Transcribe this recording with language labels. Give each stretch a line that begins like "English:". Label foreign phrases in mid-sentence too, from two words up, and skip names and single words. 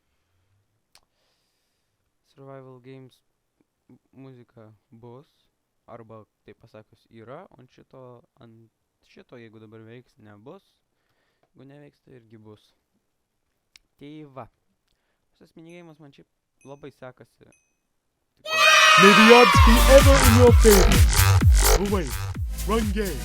English: Survival games
Lithuanian: muzika bus, arba, taip pasakius, yra, ant šito, jeigu dabar veiks, nebus. Jeigu neveiks, tai irgi bus. Tai va. Visas minigeimas man šiaip labai sekasi.
English: May the odds be ever in your favor. Oh wait, wrong game.